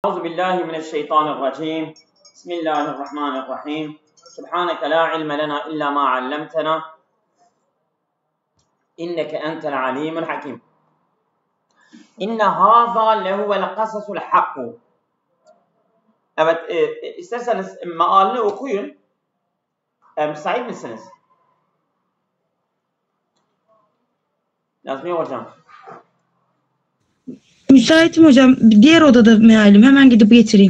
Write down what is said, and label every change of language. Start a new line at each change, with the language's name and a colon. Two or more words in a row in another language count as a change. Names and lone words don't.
Arabic: أعوذ بالله من الشيطان الرجيم بسم الله الرحمن الرحيم سبحانك لا علم لنا إلا ما علمتنا إنك أنت العليم الحكيم إن هذا لهو القصص الحق.
Turkish: Evet, isterseniz mealini okuyun. Müsait misiniz? Nazmiye hocam. Müsaitim hocam. Diğer odada mealim. Hemen gidip getireyim.